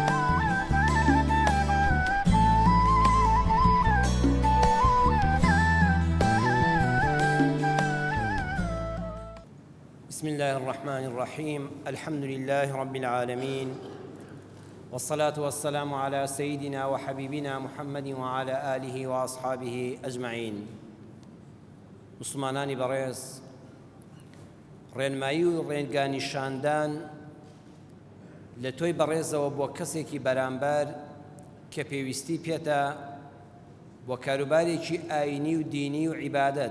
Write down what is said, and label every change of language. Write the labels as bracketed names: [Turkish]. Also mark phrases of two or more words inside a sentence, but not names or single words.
[Arabic] بسم الله الرحمن الرحيم. الحمد لله رب العالمين، والصلاة والسلام على سيدنا وحبيبنا محمد وعلى آله وأصحابه أجمعين. [Central Kurdish] مسلمانانی بەڕێز، ڕێنمایی و ڕێنگانیشاندان لە تۆی بەڕێزەوە بۆ کەسێکی بەرامبەر کە پێویستی پێتە بۆ کاروبارێکی ئاینی و دینی و عیبادەت.